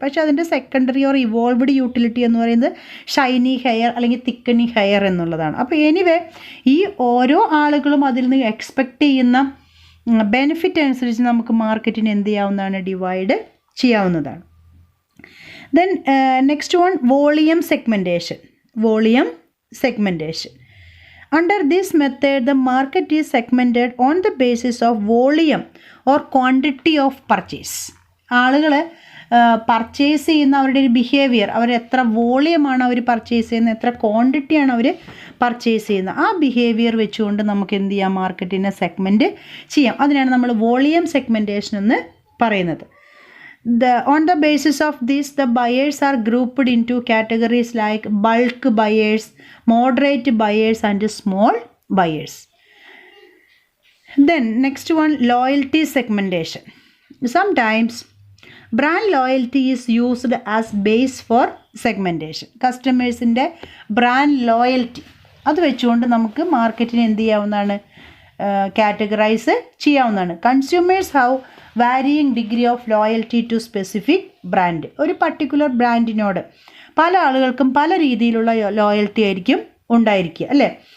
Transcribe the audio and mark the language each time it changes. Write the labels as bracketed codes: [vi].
[ml] പക്ഷേ അതിൻ്റെ secondary or evolved utility എന്ന് പറയുന്നത് ഷൈനി ഹെയർ അല്ലെങ്കിൽ തിക്കനിങ് ഹെയർ എന്നുള്ളതാണ്. അപ്പോൾ എനിവേ ഈ ഓരോ ആളുകളും അതിൽ നിന്ന് എക്സ്പെക്റ്റ് ചെയ്യുന്ന ബെനിഫിറ്റ് അനുസരിച്ച് നമുക്ക് മാർക്കറ്റിന് എന്ത് ചെയ്യാവുന്നതാണ്, ഡിവൈഡ് ചെയ്യാവുന്നതാണ്. [en] Then next one, volume segmentation. Volume segmentation. Under this method, the market is segmented on the basis of volume or quantity of purchase. [ml] ആളുകൾ പർച്ചേസ് ചെയ്യുന്ന അവരുടെ ഒരു ബിഹേവിയർ, അവർ എത്ര വോളിയമാണ് അവർ പർച്ചേസ് ചെയ്യുന്നത്, എത്ര ക്വാണ്ടിറ്റിയാണ് അവർ പർച്ചേസ് ചെയ്യുന്നത്, ആ ബിഹേവിയർ വെച്ചുകൊണ്ട് നമുക്ക് എന്ത് ചെയ്യാം, മാർക്കറ്റിനെ സെഗ്മെൻറ്റ് ചെയ്യാം. അതിനാണ് നമ്മൾ വോളിയം സെഗ്മെൻറ്റേഷൻ എന്ന് പറയുന്നത്. [en] On the basis of this, the buyers are grouped into categories like bulk buyers, moderate buyers and small buyers. Then next one, loyalty segmentation. Sometimes brand loyalty is used as base for segmentation. [ml] കസ്റ്റമേഴ്സിൻ്റെ brand loyalty അത് വെച്ചുകൊണ്ട് നമുക്ക് മാർക്കറ്റിനെ എന്ത് ചെയ്യാവുന്നതാണ്, categorise ചെയ്യാവുന്നതാണ്. [en] Consumers have varying degree of loyalty to specific brand. [ml] ഒരു particular ബ്രാൻഡിനോട് പല ആളുകൾക്കും പല രീതിയിലുള്ള ലോയൽറ്റി ആയിരിക്കും ഉണ്ടായിരിക്കുക, അല്ലേ.